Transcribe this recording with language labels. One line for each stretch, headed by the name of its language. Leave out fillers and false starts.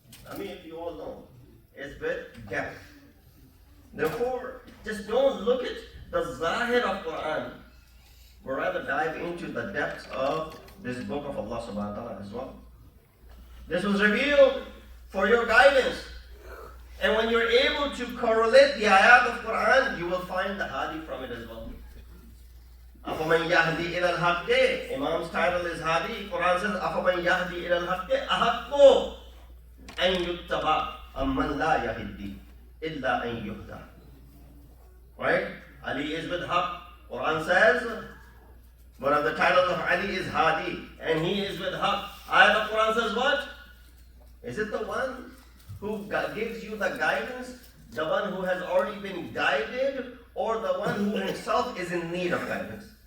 English: Amiq, you all know, is with depth. Therefore, just don't look at the zahir of Quran, but rather dive into the depths of this book of Allah subhanahu wa ta'ala as well. This was revealed for your guidance. And when you're able to correlate the ayat of Quran, you will find the hadi from it as well.
Arabic: أَفَمَنْ يَهْدِي إِلَى الْحَقِّ.
English: Imam's title is Hadi. Quran says,
Arabic: أَفَمَنْ يَهْدِي إِلَى الْحَقِّ أَحَقُّ أَنْ يُتَّبَعَ أَمَّنْ لَا يَهِدِّي إِلَّا أَنْ يُهْدَى.
English: Right? Ali is with Haqq. Quran says, one of the titles of Ali is Hadi, and he is with Haqq. Ayat of Quran says what? Is it the one who gives you the guidance, the one who has already been guided, or the one who himself is in need of guidance?